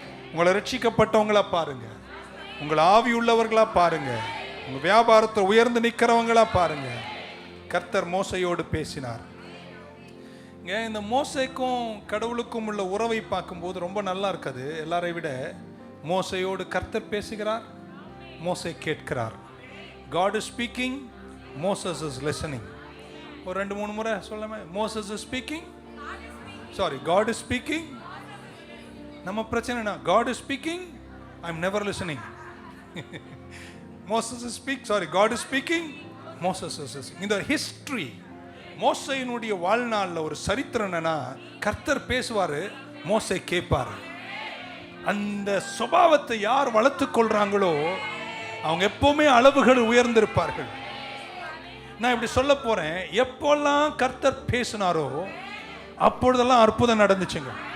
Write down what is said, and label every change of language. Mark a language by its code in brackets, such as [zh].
[ta] உங்களை ரட்சிக்கப்பட்டவங்களா பாருங்க, உங்களை ஆவி உள்ளவர்களா பாருங்க, உங்க வியாபாரத்தை உயர்ந்து நிற்கிறவங்களா பாருங்க. கர்த்தர் மோசையோடு பேசினார். இந்த மோசைக்கும் கடவுளுக்கும் உள்ள உறவை பார்க்கும்போது ரொம்ப நல்லா இருக்குது. எல்லாரை விட மோசையோடு கர்த்தர் பேசுகிறார், மோசை கேட்கிறார். [en] God is speaking, Moses is listening. [ta] ஒரு 2-3 முறை சொல்லாம, [en] Moses is speaking, sorry, God is speaking. [ta] நம்ம பிரச்சனை, [en] God is speaking, I'm never listening. Moses is speaking, sorry, God is speaking, Moses is listening. [ta] இந்த ஹிஸ்டரி, மோசையினுடைய வாழ்நாளில் ஒரு சரித்திரம் என்னன்னா, கர்த்தர் பேசுவாரு, மோசை கேட்பாரு. அந்த சுபாவத்தை யார் வளர்த்து கொள்றாங்களோ அவங்க எப்பவுமே அளவுகள் உயர்ந்திருப்பார்கள். நான் இப்படி சொல்ல போறேன், எப்போல்லாம் கர்த்தர் பேசினாரோ அப்பொழுதெல்லாம் அற்புதம் நடந்துச்சுங்க.